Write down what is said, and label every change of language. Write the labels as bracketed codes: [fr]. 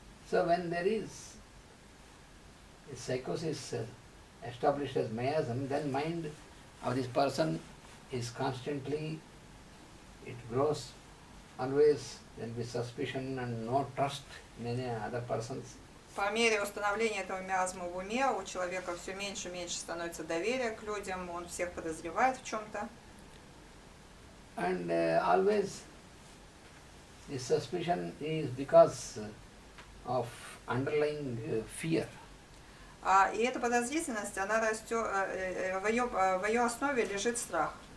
[en] So when there is a psychosis established as miasm, then mind of this person is constantly, it grows always, there will be suspicion and no trust in any other persons. [ru] По мере установления этого миазма в уме у человека все меньше и меньше становится доверия к людям, он всех подозревает в чем-то. [en] And always this suspicion is because of underlying fear. [ru] И эта подозрительность, она растет, в ее основе лежит страх.